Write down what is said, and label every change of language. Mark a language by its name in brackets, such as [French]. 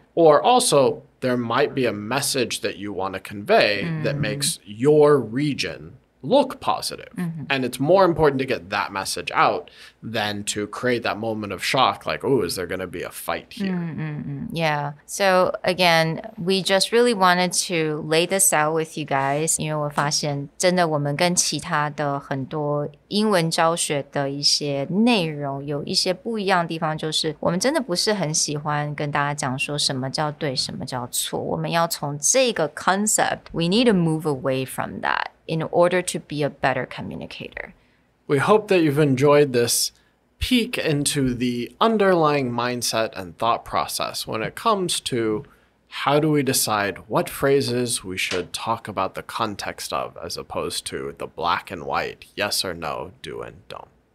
[English] Or also, there might be a message that you want to convey that makes your region look positive. And it's more important to get that message out than to create that moment of shock, like, oh, is there going to be a fight here? Yeah. So again, we just really wanted to lay this out with you guys. [Chinese] 因为我发现真的我们跟其他的很多英文教学的一些内容有一些不一样的地方，就是我们真的不是很喜欢跟大家讲说什么叫对，什么叫错。我们要从这个 [English] concept, we need to move away from that in order to be a better communicator. We hope that you've enjoyed this peek into the underlying mindset and thought process when it comes to how do we decide what phrases we should talk about the context of as opposed to the black and white, yes or no, do and don't.